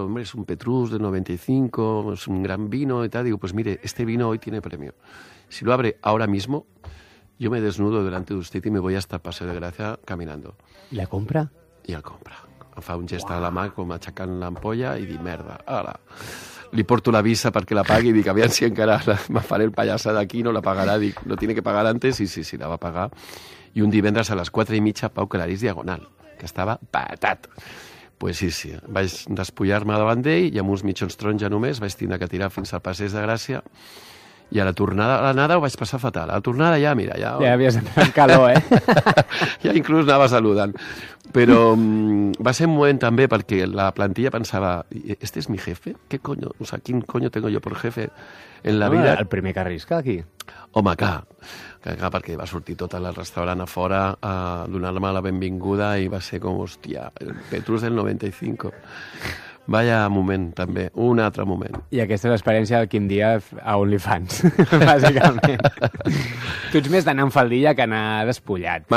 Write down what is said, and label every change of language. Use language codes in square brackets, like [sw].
[es] Hombre, es un Petrus de 95, es un gran vino y tal. Digo, pues mire, este vino hoy tiene premio. Si lo abre ahora mismo, yo me desnudo delante de usted y me voy hasta Paseo de Gracia caminando. ¿Y la compra? Y la compra. [ca] Em fa un gest a la mà, com aixecant l'ampolla, i dic, merda, ara. Li porto la visa perquè la pagui, i dic, aviam si encara me faré el pallassa d'aquí, no la pagarà, dic, [es] no tiene que pagar antes, [ca] i sí, la va pagar. I un divendres a les 4:30, Pau Clarís Diagonal, que estava patat. Pues sí, vaig despullar-me davant d'ell, i amb uns mitjons taronja només, vaig tindre que tirar fins al Passeig de Gràcia, i a la tornada, a l'anada ho vaig passar fatal. A la tornada ja, mira, ja... Ja havies entrat en calor, eh? Ja inclús anava saludant. Però va ser un moment també perquè la plantilla pensava, [es] ¿este es mi jefe? ¿Qué coño? O sea, ¿quin coño tengo yo por jefe en la vida? [ca] El primer que arrisca aquí. Home, clar, perquè va sortir tot el restaurant a fora a donar-me la benvinguda i va ser com, hòstia, el Petrus del 95. Vaya moment, també. Un altre moment. I aquesta és l'experiència del quin dia a OnlyFans, bàsicament. Tu ets més d'anar amb faldilla que anar despullat.